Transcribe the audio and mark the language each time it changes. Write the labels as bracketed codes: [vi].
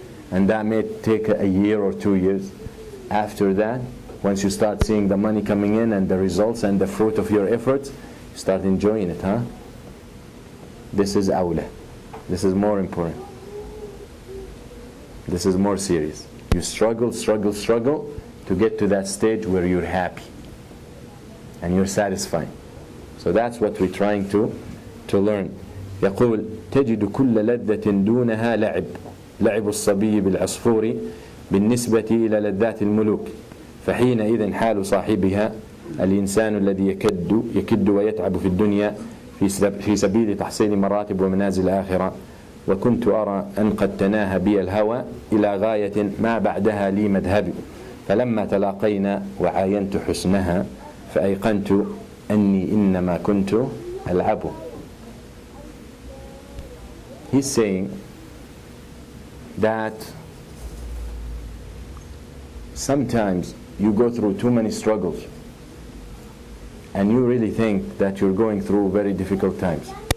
[en] And that may take a year or 2 years. After that, once you start seeing the money coming in and the results and the fruit of your efforts, you start enjoying it, huh? This is awla. This is more important. This is more serious. You struggle to get to that stage where you're happy and you're satisfied. So that's what we're trying to learn. [ar] يقول تجد كل لذة دونها لعب الصبي بالعصفور بالنسبة إلى لذات الملوك فحينئذ حال صاحبها الإنسان الذي يكد ويتعب في الدنيا في سبيل تحصيل مراتب ومنازل الآخرة وكنت أرى أن قد تناهى بي الهوى إلى غاية ما بعدها لي مذهبي فلما تلاقينا وعاينت حسنها فأيقنت أني إنما كنت ألعب. [en] He's saying that sometimes you go through too many struggles and you really think that you're going through very difficult times.